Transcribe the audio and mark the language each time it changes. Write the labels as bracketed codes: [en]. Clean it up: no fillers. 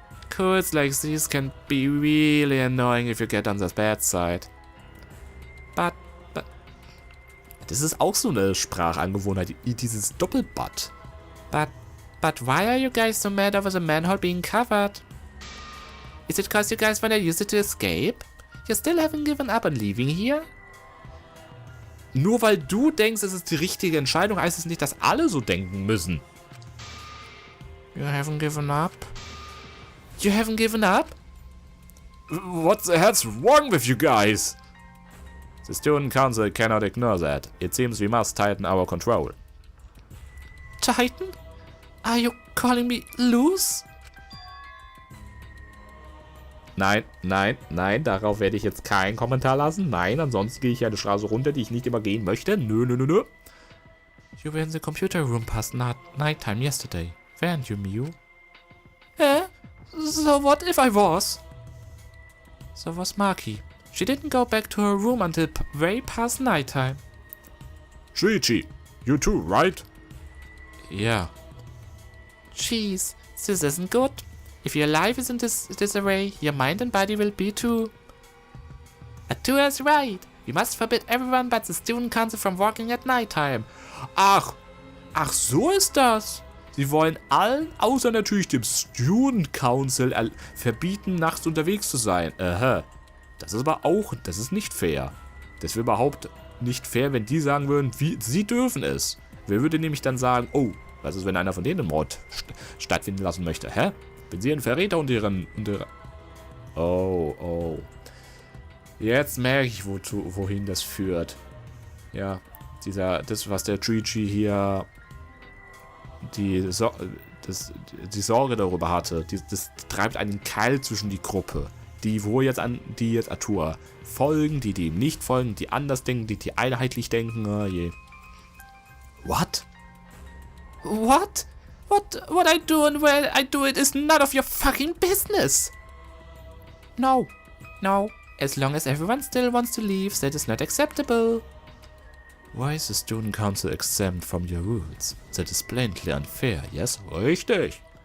[en] Cults like these can be really annoying if you get on the bad side. But... [de] Das ist auch so eine Sprachangewohnheit, dieses Doppelbutt. [en] But why are you guys so mad over the manhole being covered? Is it cause you guys wanna use it to escape? You still haven't given up on leaving here? [de] Nur weil du denkst, es ist die richtige Entscheidung, heißt es nicht, dass alle so denken müssen. [en] You haven't given up? You haven't given up? What the hell's wrong with you guys? The student council cannot ignore that. It seems we must tighten our control. Titan? Are you calling me loose? [de] Nein, nein, nein, darauf werde ich jetzt keinen Kommentar lassen. Nein, ansonsten gehe ich eine Straße runter, die ich nicht immer gehen möchte. Nö, nö, nö, nö. [en] You were in the computer room past nighttime yesterday, weren't you, Miu? So what if I was? So was Maki. She didn't go back to her room until way past nighttime. Shuichi, you too, right? Yeah. Jeez, this isn't good. If your life is in disarray, your mind and body will be too. Atua is right. We must forbid everyone but the student council from walking at nighttime. [de] Ach, so ist das. Sie wollen allen, außer natürlich dem Student Council, verbieten, nachts unterwegs zu sein. Aha. Das ist aber auch, das ist nicht fair. Das wäre überhaupt nicht fair, wenn die sagen würden, wie sie dürfen es. Wer würde nämlich dann sagen, oh, was ist, wenn einer von denen einen Mord stattfinden lassen möchte? Hä? Wenn sie einen Verräter und ihre... Oh. Jetzt merke ich, wohin das führt. Ja, das, was der Chuichi hier... Die Sorge darüber hatte, das treibt einen Keil zwischen die Gruppe. Die jetzt Atua folgen, die ihm nicht folgen, die anders denken, die einheitlich denken. Oh je. [en] What? What I do and where I do it is none of your fucking business. No. As long as everyone still wants to leave, that is not acceptable. Why is the student council exempt from your rules? That is blatantly unfair, yes? [de] Richtig.